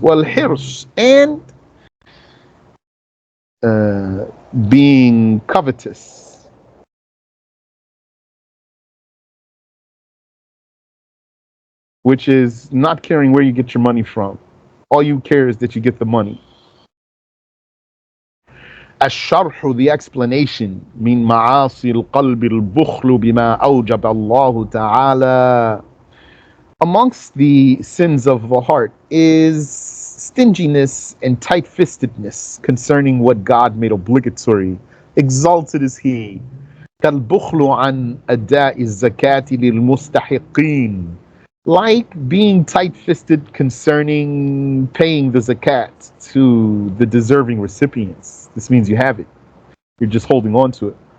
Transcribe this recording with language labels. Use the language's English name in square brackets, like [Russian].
[English] وَالْحِرْص, and being covetous. Which is not caring where you get your money from. All you care is that you get the money. [Arabic] الشرح, [English] the explanation, [Arabic] من معاصي القلب البخل بما أوجب الله تعالى. [English] Amongst the sins of the heart is stinginess and tight-fistedness concerning what God made obligatory. Exalted is He. [Arabic] كالبخل عن أداء الزكاة للمستحقين, [English] like being tight-fisted concerning paying the zakat to the deserving recipients. This means you have it. You're just holding on to it.